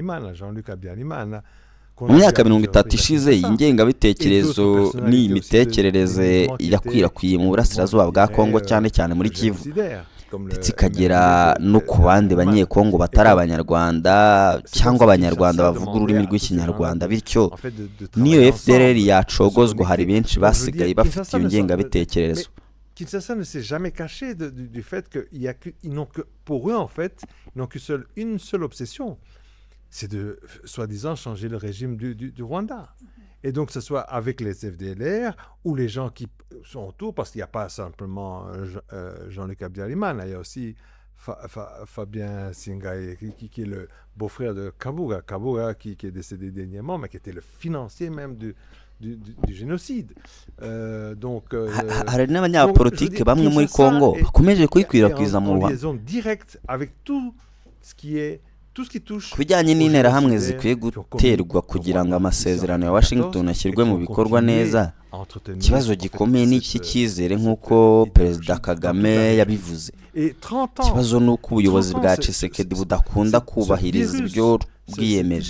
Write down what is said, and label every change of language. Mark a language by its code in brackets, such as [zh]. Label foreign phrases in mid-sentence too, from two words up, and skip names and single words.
[rw] Mu myaka 30 ishize iyi ngengabitekerezo n'iyi mitekerereze yakwirakwiye mu burasirazuba bwa Kongo, cyane cyane muri Kivu, ndetse ikagera no ku bandi banyekongo batari abanyarwanda cyangwa abanyarwanda bavuga ururimi rw'ikinyarwanda. Bityo niyo FDLR yacogozwa, hari benshi basigaye bafite iyo ngengabitekerezo. [fr] Kinshasa ne s'est jamais caché du fait qu'ils n'ont que, pour eux en fait, ils n'ont qu'une seule obsession. C'est de, soi-disant, changer le régime du Rwanda. Et donc, que ce soit avec les FDLR ou les gens qui sont autour, parce qu'il n'y a pas simplement Jean-Luc Habyarimana, il y a aussi Fabien Singaï, qui est le beau-frère de Kabuga, qui est décédé dernièrement, mais qui était le financier même du génocide. Donc, [rw] hari n'abanyapolitike bamwe muri Kongo bakomeje kwikwirakwiza mu [fr] liaison directe avec tout ce qui est [rw] ku bijyanye n'interahamwe zikwiye guterwa kugira ngo amasezerano ya Washington ashyirwe mu bikorwa neza, ikibazo gikomeye ni iki cyizere nk'uko Perezida Kagame yabivuze. Ikibazo ni uko ubuyobozi bwa Tshisekedi budakunda kubahiriza ibyo bwiyemeje.